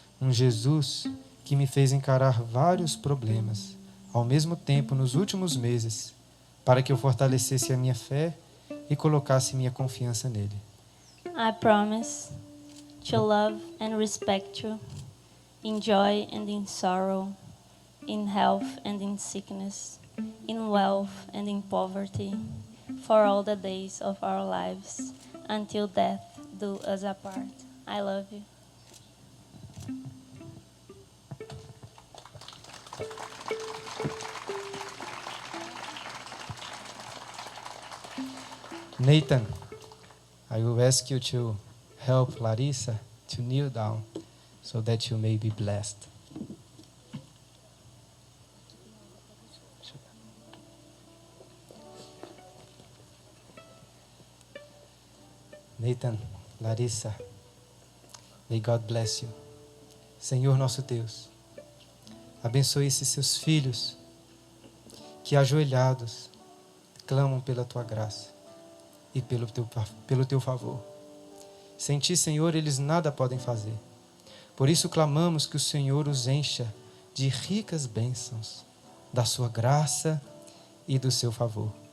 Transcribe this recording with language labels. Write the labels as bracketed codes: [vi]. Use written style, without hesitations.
[pt] Jesus que me fez encarar vários problemas ao mesmo tempo nos últimos meses, para que eu fortalecesse a minha fé e colocasse minha confiança nele. [en] I promise to love and respect you, in joy and in sorrow, in health and in sickness, in wealth and in poverty, for all the days of our lives, until death do us apart. I love you. Nathan, I will ask you to help Larissa to kneel down so that you may be blessed. Nathan, Larissa, may God bless you. [pt] Senhor nosso Deus, abençoe esses seus filhos que ajoelhados clamam pela tua graça e pelo teu favor. Sem ti, Senhor, eles nada podem fazer. Por isso clamamos que o Senhor os encha de ricas bênçãos, da sua graça e do seu favor.